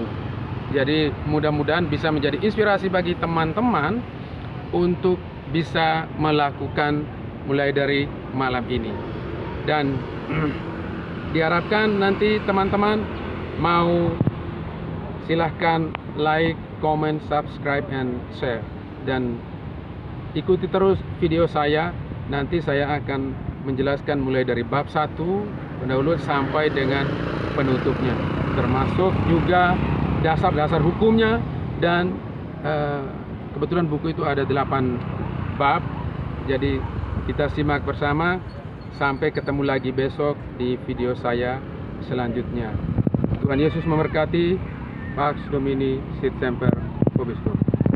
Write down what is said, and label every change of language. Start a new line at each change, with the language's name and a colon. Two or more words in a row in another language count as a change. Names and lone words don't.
Indonesian: Jadi mudah-mudahan bisa menjadi inspirasi bagi teman-teman untuk bisa melakukan mulai dari malam ini. Dan diharapkan nanti teman-teman mau silahkan
English: like, comment, subscribe, and share.
Indonesian: Dan ikuti terus video saya. Nanti saya akan menjelaskan mulai dari bab 1 pendahuluan sampai dengan penutupnya, termasuk juga dasar-dasar hukumnya. Dan kebetulan buku itu ada 8 bab. Jadi kita simak bersama. Sampai ketemu lagi besok di video saya selanjutnya. Tuhan Yesus memberkati.
Latin: Pax Domini, sit semper, vobiscum.